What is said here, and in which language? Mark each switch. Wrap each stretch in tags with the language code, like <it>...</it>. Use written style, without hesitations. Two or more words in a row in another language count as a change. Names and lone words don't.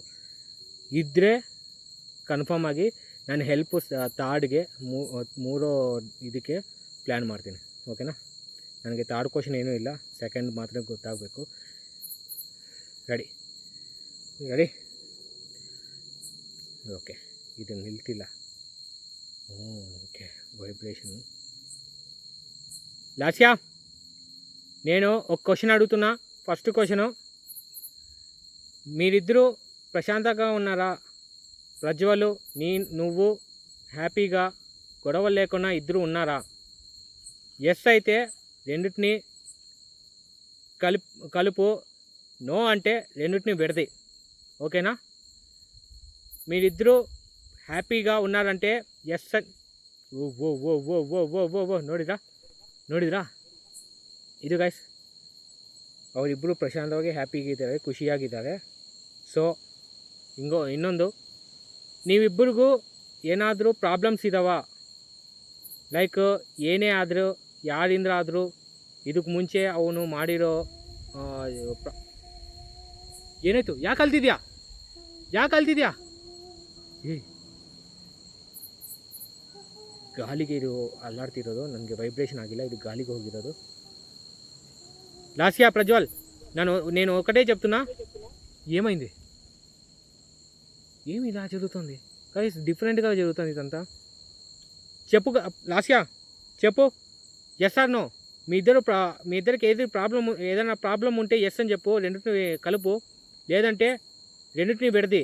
<kn>ಇದ್ದರೆ ಕನ್ಫರ್ಮ್ ಆಗಿ ನಾನು ಹೆಲ್ಪ್ ಥರ್ಡ್ಗೆ ಮೂರೋ ಇದಕ್ಕೆ ಪ್ಲ್ಯಾನ್ ಮಾಡ್ತೀನಿ, ಓಕೆನಾ? ನನಗೆ</kn> <en>third question</en> <kn>ಏನೂ ಇಲ್ಲ, ಸೆಕೆಂಡ್ ಮಾತ್ರ ಗೊತ್ತಾಗಬೇಕು.</kn> <en>Ready? Okay,</en> <kn>ಇದು ನಿಲ್ತಿಲ್ಲ. ಓಕೆ,</kn> <te>వైబ్రేషన్. లాస్యా, నేను ఒక క్వశ్చన్ అడుగుతున్నా.</te> <en>first question,</en> <te>మీరిద్దరూ ప్రశాంతంగా ఉన్నారా? ప్రజ్వల్, నువ్వు హ్యాపీగా గొడవలు లేకుండా ఇద్దరు ఉన్నారా? ఎస్ అయితే రెండిటిని కలుపు, నో అంటే రెండిటిని విడది. ఓకేనా? మీరిద్దరూ హ్యాపీగా ఉన్నారంటే</te> <kn>ಎಸ್ ಅಂತ. ಓ ನೋಡಿದ್ರಾ ಇದು ಗೈಸ್, ಅವರಿಬ್ಬರು ಪ್ರಶಾಂತವಾಗಿ ಹ್ಯಾಪಿಯಾಗಿದ್ದಾರೆ, ಖುಷಿಯಾಗಿದ್ದಾರೆ. ಸೊ ಇನ್ನೊಂದು, ನೀವಿಬ್ಬರಿಗೂ ಏನಾದರೂ ಪ್ರಾಬ್ಲಮ್ಸ್ ಇದ್ದಾವ, ಲೈಕ್ ಏನೇ ಆದರೂ ಯಾರಿಂದ ಆದರೂ ಇದಕ್ಕೆ ಮುಂಚೆ ಅವನು ಮಾಡಿರೋ ಏನಾಯ್ತು? ಯಾಕೆ ಅಲ್ತಿದ್ಯಾ? ಗಾಳಿಗೆ ಇದು ಅಲ್ಲಾಡ್ತಿರೋದು, ನನಗೆ ವೈಬ್ರೇಷನ್ ಆಗಿಲ್ಲ, ಇದು ಗಾಳಿಗೆ ಹೋಗಿರೋದು.</kn> <te>లాస్యా ప్రజ్వల్, నేను ఒకటే చెప్తున్నా. ఏమైంది? ఏమి ఇలా జరుగుతుంది గైస్? డిఫరెంట్గా జరుగుతుంది ఇదంతా. చెప్పు లాస్యా, చెప్పు.</te> <en>Yes or no?</en> <te>మీ ఇద్దరికి ఏదైనా ప్రాబ్లం ఉంటే ఎస్ అని చెప్పు, రెండింటిని కలుపు, లేదంటే రెండింటిని విడది.</te>